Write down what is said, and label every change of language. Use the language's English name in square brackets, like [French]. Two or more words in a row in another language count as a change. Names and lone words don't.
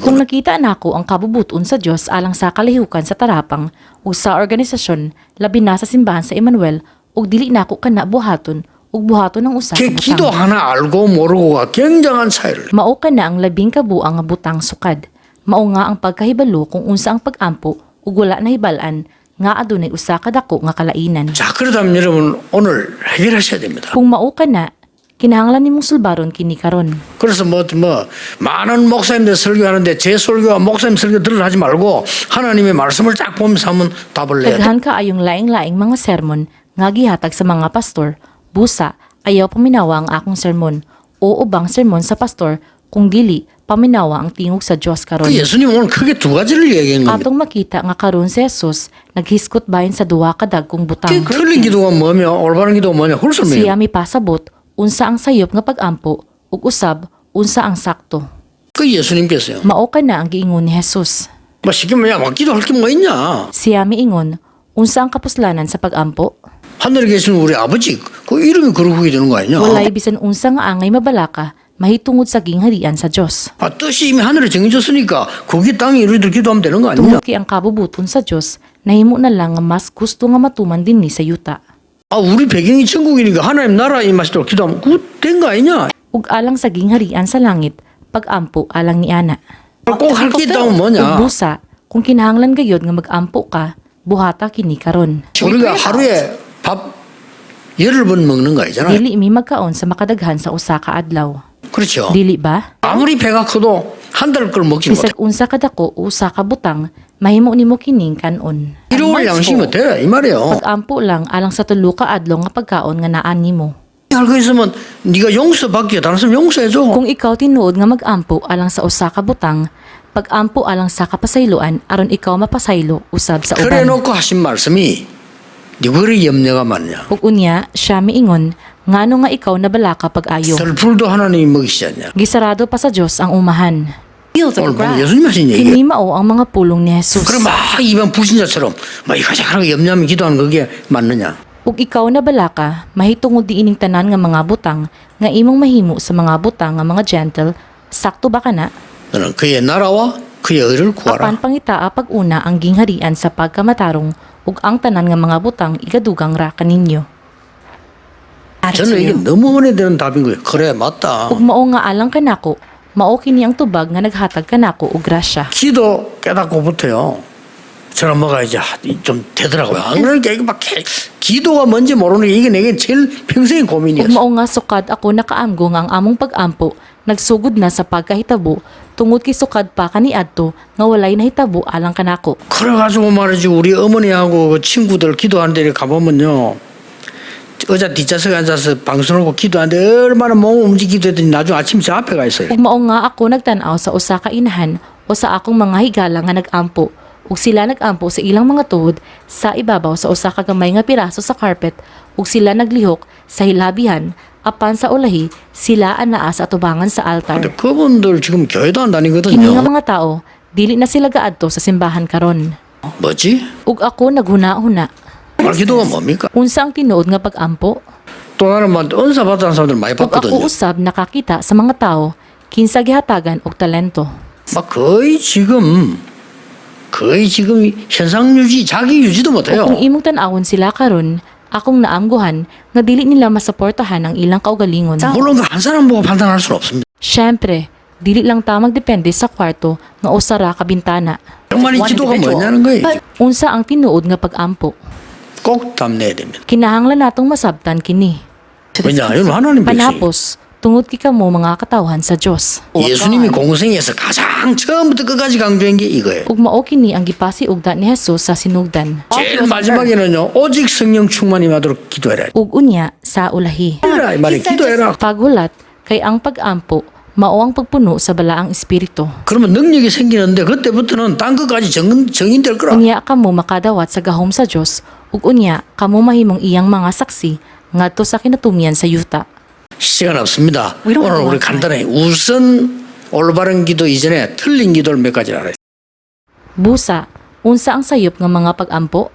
[Cebuano] Kung [Korean] 그거는. [Cebuano] nakita na ako ang kabubuton sa Diyos alang sa kalihukan sa tarapang o sa organisasyon, labi na sa simbahan sa Emmanuel, ug dili na ako kana buhaton ug buhaton ng usa ka [Korean] 그 기도 [Cebuano] butang. [Korean] 하나 알고 모르고가 굉장한 차이를. [Cebuano] Mao ka na ang labing kabuang nga butang sukad. Mao nga ang pagkahibalo kung unsa ang pag-ampo ug wala na hibalan nga adunay usa ka dako nga kalainan. [Korean] 자, 그렇다면 여러분 오늘 해결하셔야 됩니다. [Cebuano] Kung mao ka na, kinahanglan nimong sulbaron kini karon. [Korean] 그래서 뭐 많은 목사님들 설교하는데 제 설교와 목사님 설교 들으라 하지 말고 하나님의 말씀을 쫙 보면서 한번 답을 내야 돼. [Cebuano] Daghan kaayong laing-laing mga sermon nga gihatag sa mga pastor. Busa, ayaw paminawa ang akong sermon o ubang sermon sa pastor kung dili paminawa ang tingog sa Dios [Korean] 그 [Cebuano] karon. [Korean] 예수님 오늘 크게 두 가지를 얘기한 겁니다. [Cebuano] Atong makita nga karon si Jesus naghiskot bahin sa duha ka dagkong butang. [Korean] 그 틀린 기도가 뭐며 올바른 기도가 뭐냐 그걸 설명해요. [Cebuano] Siya mipasabot unsa ang sayop nga pag-ampo ug usab unsa ang sakto. [Korean] 그 예수님께서요. [Cebuano] Mao ka na ang giingon ni Jesus. [Korean] 뭐 쉽게 뭐야 막 기도할 게 뭐 있냐. [Cebuano] Siya miingon unsa ang kapuslanan sa pag-ampo? [Korean] 하늘에 계시는 우리 아버지 그 이름이 그러고 되는 거 아니냐. [Cebuano] Walay bisan unsa nga angay mabalaka mahitungod sa gingharian sa Dios. [Korean] 아, 뜻이 이미 하늘에 정해졌으니까 거기 땅에 우리들 기도하면 되는 거 아니냐. [Cebuano] Tungod kay ang kabubuton sa Dios nahimo na lang nga mas gusto nga matuman dinhi sa yuta. [Korean] 아, 우리 배경이 천국이니까 하나님 나라 임하시도록 기도하면 그거 된 거 아니냐. [Cebuano] Ug alang sa gingharian sa langit pag-ampo alang ni ana. [Korean] 꼭 할 게 있다면 [Cebuano] Ug [Korean] 뭐냐. [Cebuano] busa kung kinahanglan gayud nga mag-ampo ka buhata kini karon. [Korean] 우리가 하루에 밥 10번 먹는 거 아니잖아. [Cebuano] Dili mi magkaon sa makadaghan sa usa ka adlaw. [Korean] 그렇죠. [Cebuano] Dili ba? [Korean] 아무리 배가 커도 한 달 걸 먹지 못해. [Cebuano] Bisag unsa ka dako o usa ka butang mahimo nimo kining kanon. [Korean] 일요일 양식이면 돼. 이 말이에요. [Cebuano] Pag-ampo lang alang sa tulo ka adlaw nga pagkaon nga naa nimo. [Korean] 알고 있으면 네가 용서받기에 다른 사람 용서해줘. [Cebuano] Kung ikaw tinuod nga mag-ampo alang sa usa ka butang, pag-ampo alang sa kapasayloan aron ikaw mapasaylo usab sa [Korean] 그래 [Cebuano] uban. [Korean] 놓고 하신 말씀이 네 그리 염려가 많냐. [Cebuano] Ug unya siya miingon ngano nga ikaw nabalaka pag-ayo. [Korean] 썰풀도 하나님이 먹이시지 않냐. [Cebuano] Gisarado pa sa Dios ang umahan. [Korean] 오늘 뭐 예수님 하신 얘기야. [Cebuano] Kini mao ang mga pulong ni Jesus. [Korean] 그럼 막 이방 불신자처럼 막 이가작하게 염려하며 기도하는 그게 맞느냐. [Cebuano] Ug ikaw nabalaka mahitungod diining tanan nga mga butang nga imong mahimo sa mga butang nga mga gentle, sakto ba kana? [Korean] 너는 그의 나라와 그의 의를 구하라. [Cebuano] Apan pangitaa pag-una ang gingharian sa pagkamatarong ug ang tanan nga mga butang igadugang ra kaninyo. [Korean] 저는 이게 너무 은혜 되는 답인 거예요. 그래 맞다. [Cebuano] Ug mao nga alang kanako, mao kini ang tubag nga naghatag kanako og grasya. [Korean] 기도 깨닫고부터요. 저는 뭐가 이제 좀 되더라고요. 안 그러니까 이게 막 기도가 뭔지 모르는 게 이게 내게 제일 평생의 [Cebuano] Ug [Korean] 고민이었어. [Cebuano] mao nga sukad ako nakaamgo nga ang among pag-ampo nagsugod na sa pagkahitabo tungod kay sukad pa kaniadto nga walay nahitabo alang kanako. [Korean] 그래가지고 말이지 우리 어머니하고 그 친구들 기도하는 데 가보면요. 의자 뒷좌석에 앉아서 방송하고 기도하는데 얼마나 몸 움직이기도 했더니 나중에 아침 저 앞에 가 있어요. [Cebuano] Ug mao nga ako nagtan-aw sa usa ka inahan o sa akong mga higala nga nag-ampo ug sila nag-ampo sa ilang mga tuhod sa ibabaw sa usa ka gamay nga piraso sa carpet ug sila naglihok sa hilabihan apan sa ulahi sila anaa sa atubangan sa altar. [Korean] 근데 그분들 지금 교회도 안 [Cebuano] Kini nga [Korean] 다니거든요. [Cebuano] mga tao dili na sila gaadto sa simbahan karon. [Korean] 뭐지? [Cebuano] Ug ako naghuna-huna. [Korean] 말 기도가 뭡니까? [Cebuano] Unsa ang tinuod nga pag-ampo? [Korean] 또 나는 막 은사 받은 사람들 많이 [Cebuano] Ug ako [Korean] 봤거든요. [Cebuano] usab nakakita sa mga tao kinsa gihatagan og talento. [Korean] 막 거의 지금 현상 유지, 자기 유지도 못해요. [Cebuano] Kung imong tan-awon sila karon, akong naamguhan nga dili nila masuportahan ang ilang kaugalingon. [Korean] 물론 그 한 사람 보고 판단할 수는 없습니다. [Cebuano] Syempre, dili lang ta magdepende sa kwarto nga usara ka bintana. [Korean] 정말 이 기도가 뭐냐는 거예요. [Cebuano] Unsa ang tinuod nga pag-ampo? [Korean] 꼭 답내야 됩니다. [Cebuano] Kinahanglan natong masabtan kini. [Korean] 왜냐? 이건 하나님 백성이 [Cebuano] Panapos, tungod kay kamo mga katawhan sa Dios. [Korean] 예수님이 공생에서 가장 처음부터 끝까지 강조한 게 이거예요. [Cebuano] Ug mao kini ang gipasiugda ni Jesus sa sinugdan. [Korean] 제일 마지막에는요. 오직 성령 충만이 하도록 기도해라. [Cebuano] Ug unya sa ulahi. [Korean] 해라 이 말이 기도해라. [Cebuano] Paghulat kay ang pag-ampo mao ang pagpuno sa balaang espiritu. [Korean] 그러면 능력이 생기는데 그때부터는 딴 것까지 정인될 거라. [Cebuano] Unya kamo makadawat sa gahom sa Dios ug unya kamo mahimong iyang mga saksi ngadto sa kinatumian sa yuta. [Korean] 시간 없습니다. 오늘 우리 간단히 우선 올바른 기도 이전에 틀린 기도를 몇 가지 알아요. [Cebuano] Busa, unsa ang sayop nga mga pag-ampo?